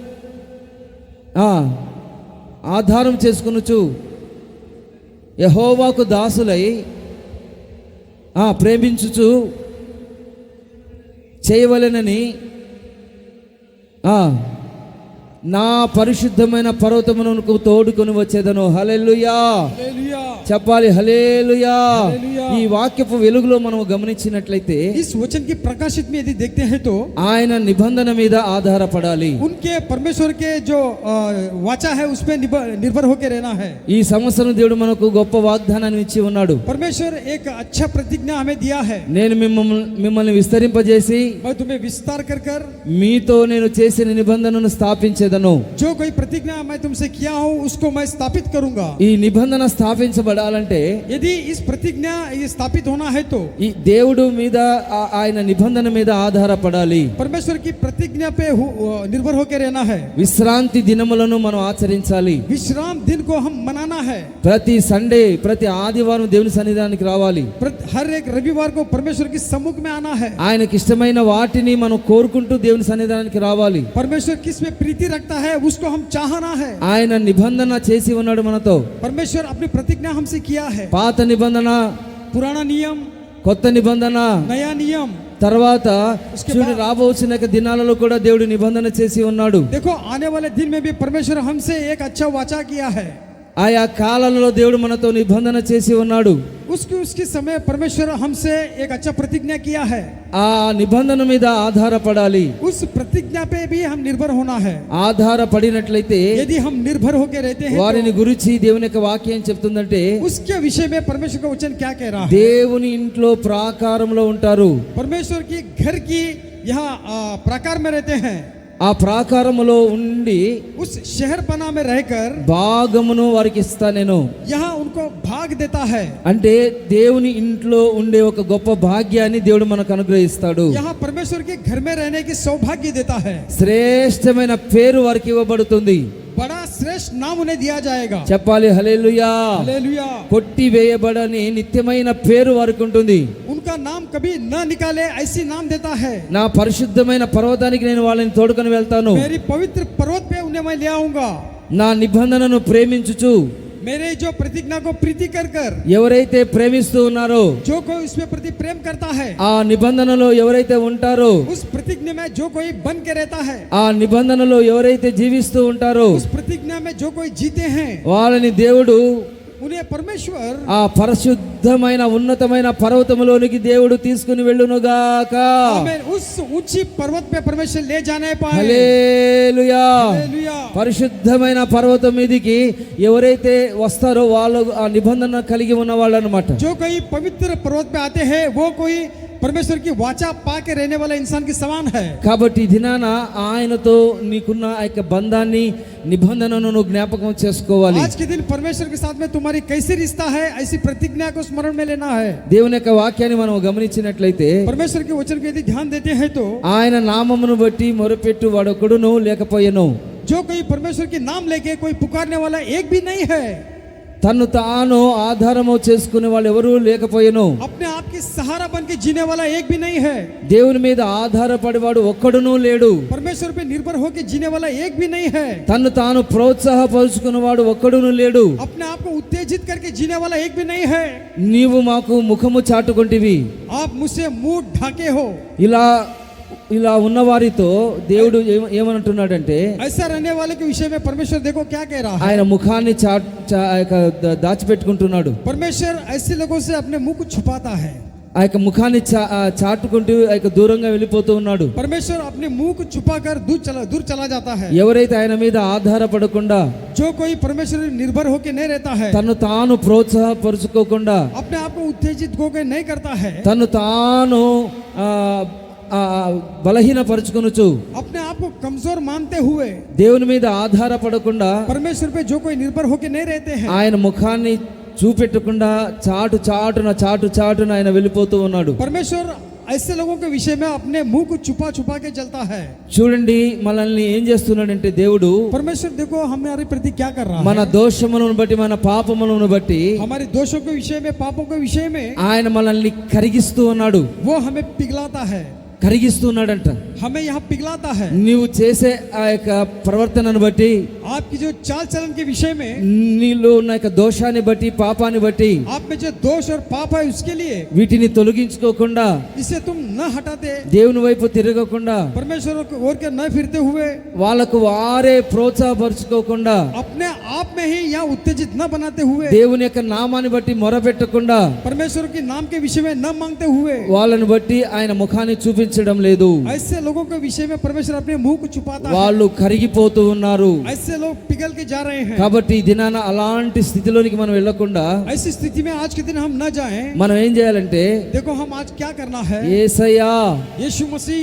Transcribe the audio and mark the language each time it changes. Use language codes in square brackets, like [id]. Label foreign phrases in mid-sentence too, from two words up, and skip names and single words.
[te] ఆధారం చేసుకొనుచు యెహోవాకు దాసులై ప్రేమించుచు చేయవలెనని నా పరిశుద్ధమైన పర్వతమునకు తోడుకొని వచ్చేదను. హల్లెలూయా. [hi] हालेलुया। [te] చెప్పాలి హల్లెలూయా. హల్లెలూయా. ఈ వాక్యపు వెలుగులో మనం గమనించినట్లయితే [hi] इस वचन की प्रकाशित में यदि देखते हैं तो [te] ఆయన నిబంధన మీద ఆధారపడాలి. [hi] उनके परमेश्वर के जो वाचा है उस पे निर्भर होकर रहना है। [te] ఈ సంవత్సరం దేవుడు మనకు గొప్ప వాగ్దానాన్ని ఇచ్చి ఉన్నాడు. [hi] परमेश्वर एक अच्छा प्रतिज्ञा हमें दिया है, [te] నేను మిమ్మల్ని విస్తరింపజేసి [hi] मैं तुम्हें विस्तार कर कर [te] మీతో నేను చేసిన నిబంధనను స్థాపించేదను. [hi] जो कोई प्रतिज्ञा मैं तुमसे किया हूँ उसको मैं स्थापित करूंगा। [te] ఈ నిబంధన స్థాపించబడాలంటే [hi] यदि इस प्रतिज्ञा ये स्थापित होना है तो [te] ఈ దేవుడు మీద ఆయన నిబంధన మీద ఆధారపడాలి. [hi] परमेश्वर की प्रतिज्ञा पे निर्भर होकर रहना है। [te] విశ్రాంతి దినములను మనం ఆచరించాలి. [hi] विश्राम दिन को हम मनाना है। [te] ప్రతి సండే ప్రతి ఆదివారం దేవుని సన్నిధానానికి రావాలి. [hi] हर एक रविवार को परमेश्वर की सम्मुख में आना है। [te] ఆయనకి ఇష్టమైన వాటిని మనం కోరుకుంటూ దేవుని సన్నిధానానికి రావాలి. [hi] परमेश्वर किस में प्रीति रखता है उसको हम चाहना है। [te] ఆయన నిబంధన చేసి ఉన్నాడు మనతో. [hi] परमेश्वर अपनी प्रतिज्ञा हमसे किया है। [te] పాత నిబంధన, [hi] पुराना नियम, [te] కొత్త నిబంధన, [hi] नया नियम, [te] తర్వాత చూడు రాబోచిన దినాలలో కూడా దేవుడు నిబంధన చేసి ఉన్నాడు. [hi] देखो आने वाले दिन में भी परमेश्वर हमसे एक अच्छा वाचा किया है। [te] ఆయా కాలంలో దేవుడు మనతో నిబంధన చేసి ఉన్నాడు. [hi] उसकी समय परमेश्वर हमसे एक अच्छा प्रतिज्ञा किया है। [te] ఆ నిబంధన మీద ఆధారపడాలి. [hi] उस प्रतिज्ञा पे भी हम निर्भर होना है। [te] ఆధారపడినట్లయితే [hi] यदि हम निर्भर होकर रहते हैं [te] వారిని గురించి దేవుని యొక్క వాక్యం చెప్తుందంటే [hi] उसके विषय में परमेश्वर का वचन क्या कह रहा है? [te] దేవుని ఇంట్లో ప్రాకారంలో ఉంటారు. [hi] परमेश्वर की घर की यहाँ प्राकार में रहते हैं। [te] ఆ ప్రాకారములో ఉండి [hi] उस शहरपना में रहकर [te] భాగమును వారికి ఇస్తా నేను. [hi] यहाँ उनको भाग देता है। [te] అంటే దేవుని ఇంట్లో ఉండే ఒక గొప్ప భాగ్యాన్ని దేవుడు మనకు అనుగ్రహిస్తాడు. [hi] यहाँ परमेश्वर के घर में रहने की सौभाग्य देता है। [te] శ్రేష్టమైన పేరు వారికి ఇవ్వబడుతుంది. [hi] बड़ा श्रेष्ठ नाम उन्हें दिया जाएगा। [te] చెప్పాలి హల్లెలూయా. [hi] हालेलुया। [te] కొట్టి వేయబడని నిత్యమైన పేరు వారికి ఉంటుంది. [hi] उनका नाम कभी न निकाले ऐसी नाम देता है। [te] నా పరిశుద్ధమైన పర్వతానికి నేను వాళ్ళని తోడుకొని వెళ్తాను. [hi] मेरी पवित्र पर्वत पे उन्हें मैं ले आऊंगा। [te] నా నిబంధనను ప్రేమించుచు [hi] मेरे जो प्रतिज्ञा को प्रीति कर कर [te] ఎవరైతే ప్రేమిస్తూ ఉన్నారో, [hi] जो कोई उसमें प्रति प्रेम करता है, [te] ఆ నిబంధనలో ఎవరైతే ఉంటారో, [hi] उस प्रतिज्ञा में जो कोई बन के रहता है, [te] ఆ నిబంధనలో ఎవరైతే జీవిస్తూ ఉంటారో [hi] उस प्रतिज्ञा में जो कोई जीते हैं, [te] వాళ్ళని దేవుడు [hi] उन्हें परमेश्वर [te] ఆ పరిశుద్ధమైన ఉన్నతమైన పర్వతములోనికి దేవుడు తీసుకుని వెళ్ళునుగాక. [hi] हमें उस ऊंची पर्वत पे परमेश्वर ले जाने पाए। [te] హల్లెలూయా. [hi] हालेलुया। [te] పరిశుద్ధమైన పర్వతం మీదికి ఎవరైతే వస్తారో వాళ్ళు ఆ నిబంధన కలిగి ఉన్న వాళ్ళు అన్నమాట. [hi] जो कोई पवित्र पर्वत पे आते हैं वो कोई परमेश्वर की वाचा पा के रहने वाला इंसान के समान है। [te] కాబట్టి ఈ దినాన ఆయనతో నీకున్న ఆ యొక్క బంధాన్ని నిబంధనను నువ్వు జ్ఞాపకం చేసుకోవాలి. [hi] आज के दिन परमेश्वर के साथ में तुम्हारी कैसी रिश्ता है ऐसी प्रतिज्ञा को स्मरण में लेना है। [te] దేవుని యొక్క వాక్యాన్ని మనం గమనించినట్లయితే [hi] परमेश्वर के वचन को यदि ध्यान देते हैं तो [te] ఆయన నామమును బట్టి మొరపెట్టు వాడొకడును లేకపోయెను. [hi] जो कोई परमेश्वर के नाम लेके कोई पुकारने वाला एक भी नहीं है। [te] తన్ను తాను ఆధారము చేసుకునే వాళ్ళు ఎవరూ లేకపోయెను. [hi] अपने आप की सहारा बन के जीने वाला एक भी नहीं है। [te] దేవుని మీద ఆధారపడేవాడు ఒక్కడునూ లేడు. [hi] परमेश्वर पे निर्भर होकर जीने वाला एक भी नहीं है। [te] తన్ను తాను ప్రోత్సాహపరుచుకున్నవాడు ఒక్కడునూ లేడు. [hi] अपने आप को उत्तेजित करके जीने वाला एक भी नहीं है। [te] నీవు మాకు ముఖము చాటుకుంటివి. [hi] आप मुझसे मुंह ढाके हो। [te] ఇలా ఉన్న వారితో దేవుడు ఏమంటున్నాడంటే, [hi] ऐसा रहने वाले के विषय में परमेश्वर देखो क्या कह रहा है। [te] ఆయన ముఖాన్ని దాచిపెట్టుకుంటున్నాడు. [hi] परमेश्वर ऐसे लोगों से अपने मुंह को छुपाता है। [te] ఆ యొక్క ముఖాన్ని చాటుకుంటూ ఆ యొక్క దూరంగా వెళ్ళిపోతూ ఉన్నాడు. [hi] परमेश्वर अपने मुंह को छुपाकर दूर चला जाता है। [te] ఎవరైతే ఆయన మీద ఆధారపడకుండా, [hi] जो कोई परमेश्वर निर्भर होकर नहीं रहता है, [te] తను తాను ప్రోత్సాహపరుచుకోకుండా, [hi] अपने आप को उत्तेजित होकर नहीं करता है, [te] తను తాను బలహీనపరుచుకొనుచు, [hi] अपने आप को कमजोर मानते हुए [te] దేవుని మీద ఆధారపడకుండా, [hi] परमेश्वर पे जो कोई निर्भर होकर नहीं रहते हैं, [te] ఆయన ముఖాన్ని చూపెట్టకుండా చాటున ఆయన వెళ్ళిపోతూ ఉన్నాడు. [hi] परमेश्वर ऐसे लोगों के विषय में अपने मुंह को छुपा के चलता है। [te] చూడండి మనల్ని ఏం చేస్తున్నాడంటే దేవుడు [hi] परमेश्वर देखो हमारे प्रति क्या कर रहा [te] మన [hi] है। [te] దోషములను బట్టి, మన పాపములను బట్టి [hi] हमारे दोषों के विषय में, पापों के विषय में [te] ఆయన మనల్ని కరిగిస్తూ ఉన్నాడు. [hi] वो हमें पिघलाता है। [te] కరిగిస్తున్నాడంట. [hi] हमें यहाँ पिघलाता है। [te] నీవు చేసే ఆ యొక్క ప్రవర్తనను బట్టి, [hi] आपकी जो चाल चलन के विषय में, [te] నీలో ఉన్న యొక్క దోషాన్ని బట్టి, పాపాన్ని బట్టి [hi] आप में जो दोष और पाप है उसके लिए [te] వీటిని తొలగించుకోకుండా, [hi] इसे तुम न हटाते, [te] దేవుని వైపు తిరగకుండా, [hi] परमेश्वर की ओर के न फिरते हुए, [te] వాళ్ళకు వారే ప్రోత్సాహపరుచుకోకుండా, [hi] अपने आप में ही यहाँ उत्तेजित न बनाते हुए, [te] దేవుని యొక్క నామాన్ని బట్టి మొరపెట్టకుండా, [hi] परमेश्वर के नाम के विषय में न मांगते हुए, [te] వాళ్ళని బట్టి ఆయన ముఖాన్ని చూపించడం లేదు. [hi] ऐसे लोगों के विषय में परमेश्वर अपने मुंह को छुपाता है। [te] వాళ్ళు కరిగిపోతూ ఉన్నారు. [hi] ऐसे लोग पिघल के जा रहे हैं। [te] కాబట్టి ఈ దినాన అలాంటి స్థితిలోనికి మనం వెళ్ళకుండా [hi] ऐसी स्थिति में आज के दिन हम न जाएं। [te] మనం ఏం చేయాలంటే, [hi] देखो हम आज क्या करना है। [te] యేసయ్యా, [hi] यीशु मसीह,